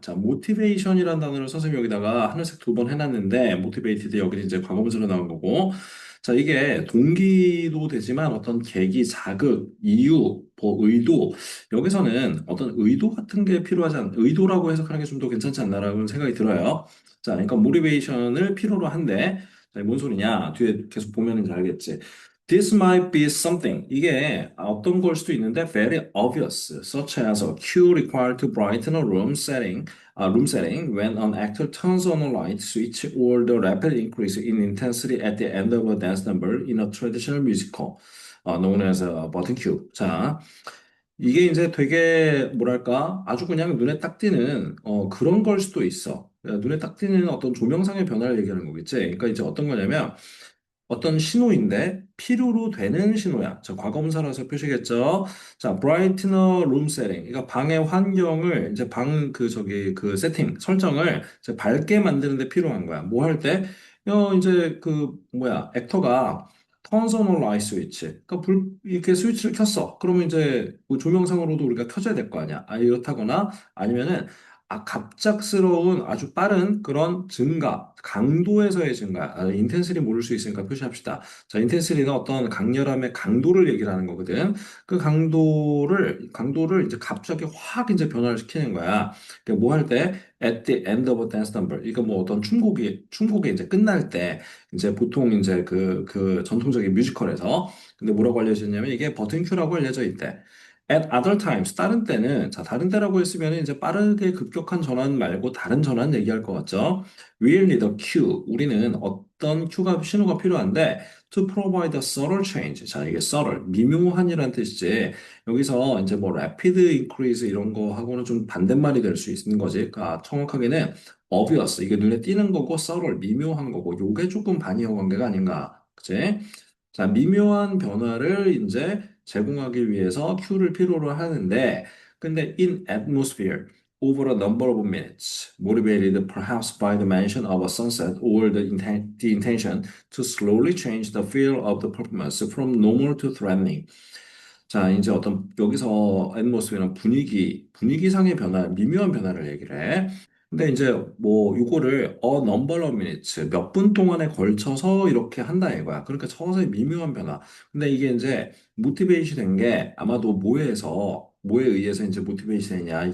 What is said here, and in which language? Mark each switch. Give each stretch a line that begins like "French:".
Korean: 자, motivation이라는 단어를 선생님이 여기다가 하늘색 두 번 해놨는데, motivated 여기는 이제 과거분사로 나온 거고, 자, 이게 동기도 되지만 어떤 계기, 자극, 이유, 뭐 의도, 여기서는 어떤 의도 같은 게 필요하지 의도라고 해석하는 게 좀 더 괜찮지 않나라는 생각이 들어요. 자, 그러니까 motivation을 필요로 한데, 자, 뭔 소리냐? 뒤에 계속 보면 이제 알겠지.
English: This might be something.
Korean: 이게 어떤 걸 수도 있는데
English: very obvious, such as a cue required to brighten a room setting when an actor turns on a light switch or the rapid increase in intensity at the end of a dance number in a traditional musical, known as a button cue.
Korean: 자, 이게 이제 되게 뭐랄까 아주 그냥 눈에 딱 띄는 그런 걸 수도 있어. 눈에 딱 띄는 어떤 조명상의 변화를 얘기하는 거겠지. 그러니까 이제 어떤 거냐면 어떤 신호인데 필요로 되는 신호야. 자, 과거분사라서 표시겠죠.
English: 자, brightener room setting.
Korean: 그러니까 방의 환경을 이제 방 그 저기 그 세팅 설정을 이제 밝게 만드는데 필요한 거야. 뭐 할 때? 이제 그 뭐야 액터가
English: turns on a light switch.
Korean: 그러니까 불 이렇게 스위치를 켰어. 그러면 이제 뭐 조명상으로도 우리가 켜줘야 될 거 아니야. 이렇다거나 아니면은 갑작스러운 아주 빠른 그런 증가, 강도에서의 증가, 인텐시리 모를 수 있으니까 표시합시다. 자, 인텐시리는 어떤 강렬함의 강도를 얘기를 하는 거거든. 그 강도를 이제 갑자기 확 이제 변화를 시키는 거야. 그러니까 뭐 할 때,
English: at the end of a dance number.
Korean: 이거 뭐 어떤 춤곡이 이제 끝날 때, 이제 보통 이제 그 전통적인 뮤지컬에서, 근데 뭐라고 알려져 있냐면 이게 버튼 큐라고 알려져 있대.
English: At other times,
Korean: 다른 때는, 자, 다른 때라고 했으면 이제 빠르게 급격한 전환 말고 다른 전환 얘기할 것 같죠?
English: We'll need a cue.
Korean: 우리는 어떤 신호가 필요한데,
English: to provide a subtle change.
Korean: 자, 이게 subtle, 미묘한이라는 뜻이지. 여기서 이제 뭐 rapid increase 이런 거 하고는 좀 반대말이 될 수 있는 거지. 그러니까 정확하게는 obvious, 이게 눈에 띄는 거고, subtle, 미묘한 거고, 요게 조금 반이어 관계가 아닌가. 그치? 자, 미묘한 변화를 이제 제공하기 위해서 Q를 필요로 하는데, 근데
English: in atmosphere, over a number of minutes, motivated perhaps by the mention of a sunset or the intention to slowly change the feel of the performance from normal to threatening.
Korean: 자, 이제 어떤 여기서 atmosphere는 분위기상의 변화, 미묘한 변화를 얘기를 해. 근데 이제 뭐 요거를
English: a number of minutes
Korean: 몇 분 동안에 걸쳐서 이렇게 한다 이거야. 그러니까 서서히 미묘한 변화. 근데 이게 이제 모티베이션 된 게 아마도 뭐에 의해서 이제 모티베이션 되냐.